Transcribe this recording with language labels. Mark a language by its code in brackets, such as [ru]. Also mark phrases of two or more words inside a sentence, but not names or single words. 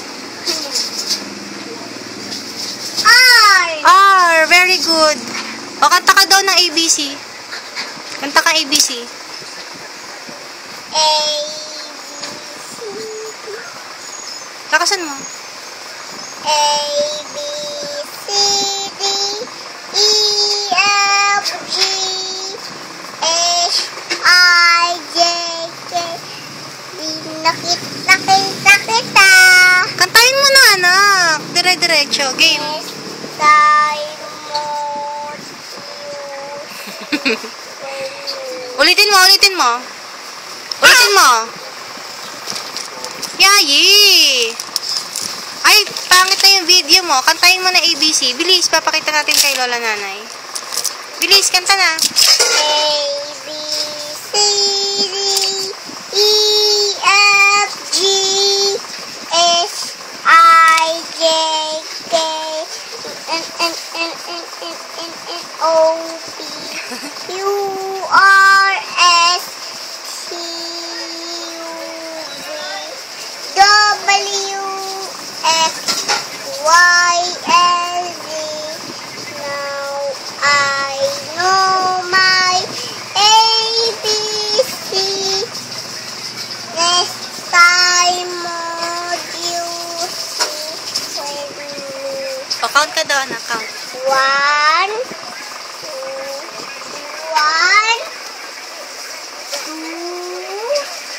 [tl] R. R. [en] Very good. [tl] O, kanta ka daw ng ABC. Kanta ka ABC. A. Lakasan mo. [en] A, B, C, D, E, F, G, H, I, J, K. [tl] Nakita kita. Kantahin mo na, anak. Dire-diretso. Game. Ulitin mo. Ulitin mo. Yayi. Ay, pangit na yung video mo. Kantahin mo na ABC. Bilis, papakita natin kay Lola Nanay. Bilis, kanta na. [en] A, B, C, D, E, F, G, H, I, J, K, N, O, P, Q, R, S, T, U, V, W, X, Y, and Z. Now I know my ABC. Next time, would you see when you... [tl] O, count ka daw, anak. Count. 1, 2, 1, 2,